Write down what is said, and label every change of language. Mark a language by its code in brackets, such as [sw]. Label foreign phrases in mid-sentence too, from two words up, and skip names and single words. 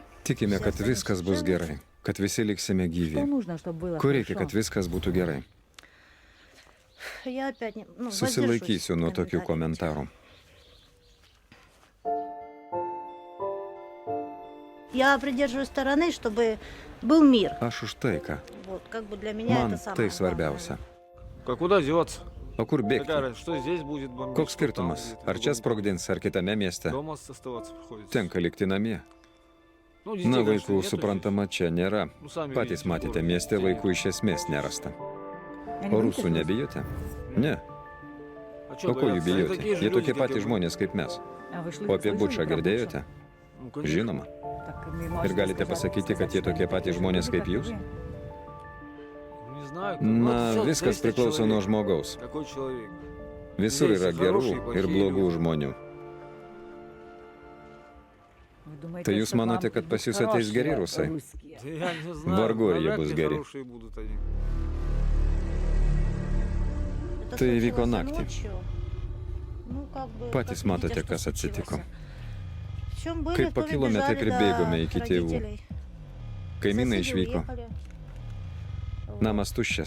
[lt] Tikime, kad viskas bus gerai, kad visi liksime gyvi. Ko reikia, kad viskas būtų gerai? [ru] Я опять [lt] Susilaikysiu nuo tokių komentarų. [ru] Я придерживаюсь стороны, чтобы был мир. [lt] Aš už taiką. [ru] Вот, как бы для меня [lt] Man [ru] это самое [lt] tai svarbiausia. [ru] А куда деваться? [lt] O kur [ru] Какая [lt] bėgti? [ru] разница, что здесь будет бомбить? [lt] Koks skirtumas? Ar čia sprogdins, ar kitame mieste? [ru] Дома оставаться приходится. [lt] Tenka likti namie. [ru] Ну, детей, [lt] Na, [ru] конечно, [lt] vaikų, [ru] нету [lt] suprantama, čia nėra. [ru] здесь. Ну, сами [lt] Patys [ru] видите, [lt] matėte, [ru] город. [lt] mieste vaikų iš esmės nerasta. O rusų nebijote? Ne. [ru] А чё [lt] O ko jų [ru] бояться? Они [lt] bijoti? [ru] такие же [lt] Jie [ru] люди, [lt] tokie [ru] как и [lt] patys [ru] мы. [lt] žmonės kaip mes. O apie Bučą girdėjote? [ru] Ну, конечно. [lt] Žinoma. Ir galite pasakyti, kad jie tokie patys žmonės kaip jūs? [ru] Не знаю. [lt] Na, [ru] всё [lt] viskas [ru] зависит от [lt] priklauso nuo [ru] человека. [lt] žmogaus. [ru] Какой человек? [lt] Visur yra gerų ir blogų žmonių. Tai jūs manote, kad pas jūs ateis geri rusai? [ru] Да я не знаю. [lt] Vargu ar jie [ru] Навряд [lt] bus [ru] ли [lt] geri. [ru] хорошие будут они. [lt] Tai įvyko naktį. Patys matote, kas atsitiko. Kai pakilome, taip ir bėgome iki tėvų. Kaimynai išvyko. Namas tuščias.